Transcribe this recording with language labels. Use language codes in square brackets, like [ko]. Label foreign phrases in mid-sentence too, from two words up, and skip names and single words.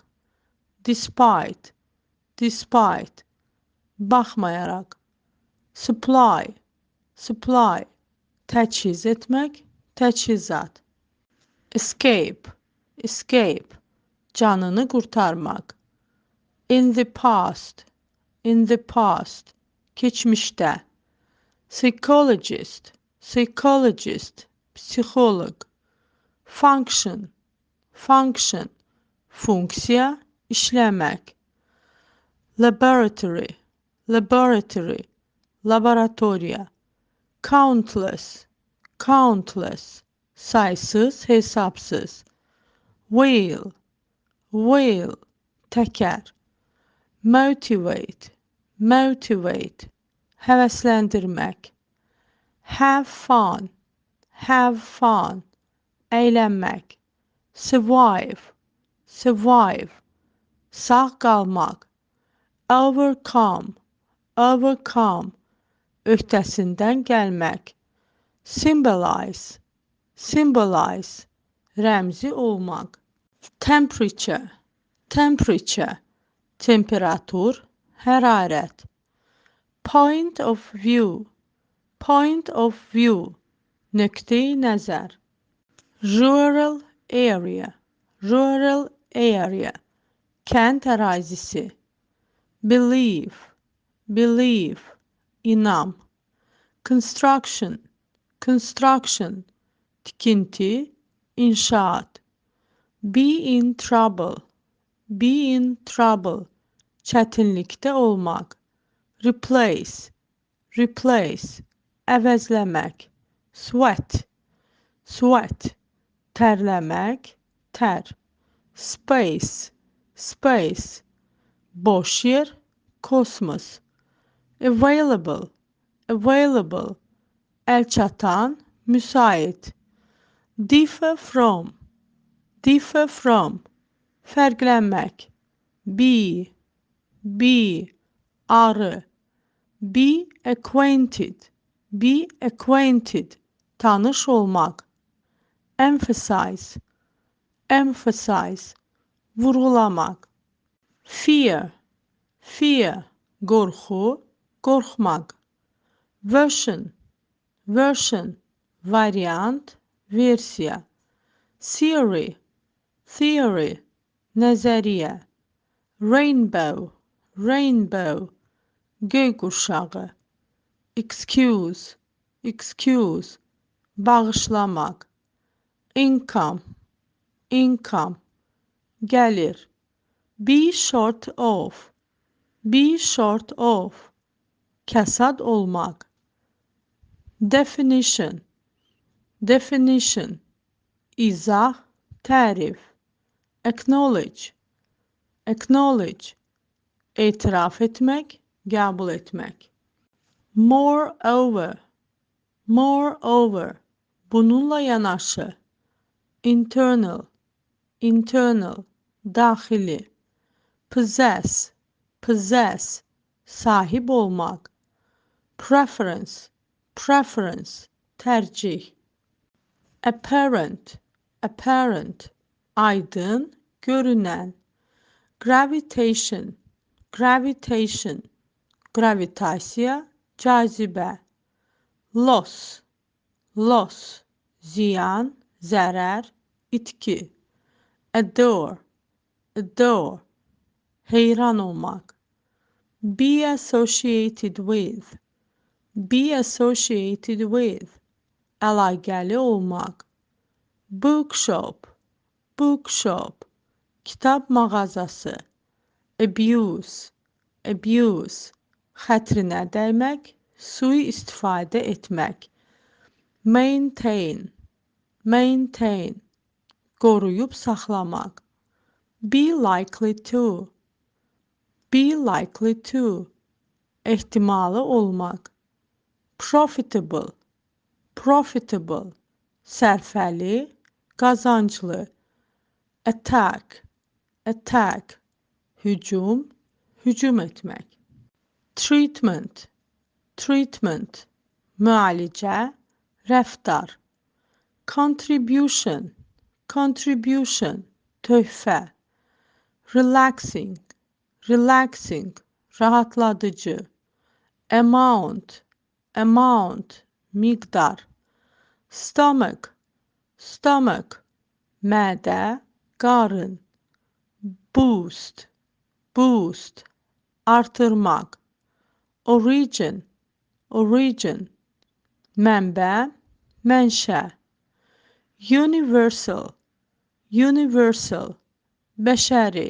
[en] Despite, despite, baxmayaraq. Supply, supply, [az] təchiz etmək, təchizat. [en] Escape, escape, [az] canını qurtarmaq. [en] In the past, in the past, keçmişdə. Psychologist, psychologist, psixoloq. Function, function, [az] funksiya, işləmək. [en] Laboratory, laboratory, laboratoriya. Countless, countless, [az] saysız, hesapsız. [en] Wheel, wheel, təkər. Motivate, motivate, həvəsləndirmək. Have fun, have fun, əylənmək. Survive, survive, [az] sağ qalmaq. [en] Overcome, overcome, [az] öhdəsindən gəlmək. [en] Symbolize, symbolize, [az] rəmzi olmaq. [en] Temperature, temperature, [az] temperatur, hərarət. [en] Point of view, point of view, [az] nöqteyi nəzər. [en] Rural area, rural area, [az] kənd ərazisi. [en] Believe, believe, inam. Construction, construction, [az] tikinti, inşaat. [en] Be in trouble, be in trouble, [az] çətinlikdə olmaq. [en] Replace, replace, əvəzləmək. Sweat, sweat, [az] tərləmək, tər. [en] Space, space, [az] boş yer, kosmos. [en] Available, available, [az] əlçatan, müsait. [en] Differ from, differ from, fərqlənmək. Be, arı. Be acquainted, be acquainted, [az] tanış olmaq. [en] Emphasize, emphasize, vurğulamaq. Fear, fear, [az] qorxu, qorxmaq. [en] Version, version, [az] variant, versiya. [en] Theory, theory, [az] nəzəriyyə. [en] Rainbow, rainbow, [az] göy qurşağı. [en] Excuse, excuse, bağışlamaq. Income, income, gəlir. Be short of, be short of, [az] kəsad olmaq. [en] Definition, definition, [az] izah, tərif. [en] Acknowledge, acknowledge, [az] etiraf etmək, qəbul etmək. [en] Moreover, moreover, [az] bununla yanaşı. [en] Internal, internal, daxili. Possess, possess, [az] sahib olmaq. [en] Preference, preference, tərcih. Apparent, apparent, [az] aydın, görünən. [en] Gravitation, gravitation, [az] gravitasiya, cazibə. [en] Loss, loss, [az] ziyan, zərər, itki. [en] Adore, adore, [az] heyran olmaq. [en] Be associated with, be associated with, [az] əlaqəli olmaq. [en] Bookshop, bookshop, [az] kitab mağazası. [en] Abuse, abuse, [az] xətrinə dəymək, sui-istifadə etmək. [en] Maintain, maintain, [az] qoruyub saxlamaq. [en] Be likely to, be likely to, [az] ehtimalı olmaq. [en] Profitable, profitable, [az] sərfəli, qazanclı. [en] Attack, attack, [az] hücum, hücum etmək. [en] Treatment, treatment, [az] müalicə, rəftar. [en] Contribution, contribution, töhfə. Relaxing, relaxing, rahatladıcı. Amount, amount, miqdar. Stomach, stomach, [az] mədə, qarın. [en] Boost, boost, artırmaq. Origin, origin, [az] mənbə, mənşə. [en] Universal, universal, bəşəri.